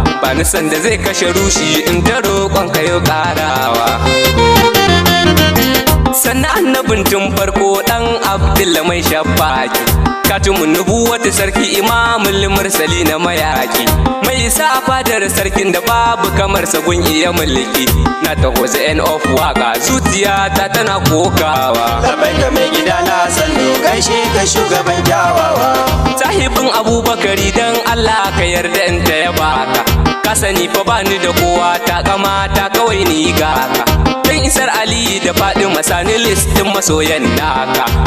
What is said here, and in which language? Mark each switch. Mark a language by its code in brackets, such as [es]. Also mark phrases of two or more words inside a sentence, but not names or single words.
[ha] Ba ni san da zai kashe rushi in ta roƙon ka yau ƙarawa. Sannan annabin tun farko ɗan Abdullah mai shafaki. [ar] Katimun nubuwatu [ha] sarki [ar] imamul mursali [ha] na mayaki. Mai sa a fadar sarkin da babu kamar sa gun iya mulki. Na taho [en] the end of [ha] waka zuciya ta tana kokawa. Labbaika mai gida na sannu, gaishe ka shugaban kyawawa. Sahibin Abubakari dan Allah ka yarda in ta yaba ka. Ka sani fa bani da kowa ta kama ta kawai ni ga ka. Dan isar Ali da Fadima sani list din masoyan naka.